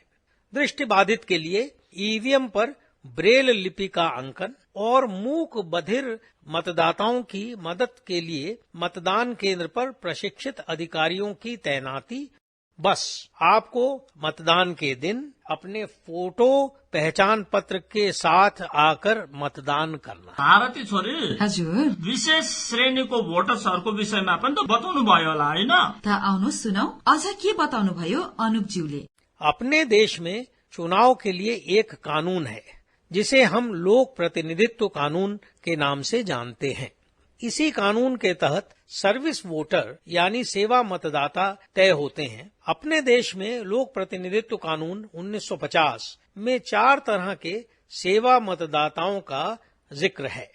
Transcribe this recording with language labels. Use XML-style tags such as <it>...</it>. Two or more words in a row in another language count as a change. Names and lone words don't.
<hi>दृष्टिबाधित के लिए ईवीएम पर ब्रेल लिपि का अंकन और मूक बधिर मतदाताओं की मदद के लिए मतदान केंद्र पर प्रशिक्षित अधिकारियों की तैनाती। बस आपको मतदान के दिन अपने फोटो पहचान पत्र के साथ आकर मतदान करना।</hi> <ne>भारती छोरी, हजुर, विशेष श्रेणीको भोटर्सहरूको विषयमा पनि त बताउनु भयो होला हैन? त आउनुहोस् सुनौ, अझ के बताउनु भयो अनुपज्यूले।</ne> <hi>अपने देश में चुनाव के लिए एक कानून है, जिसे हम लोक प्रतिनिधित्व कानून के नाम से जानते हैं। इसी कानून के तहत सर्विस वोटर यानी सेवा मतदाता तय होते हैं। अपने देश में लोक प्रतिनिधित्व कानून 1950 में 4 तरह के सेवा मतदाताओं का जिक्र है।</hi>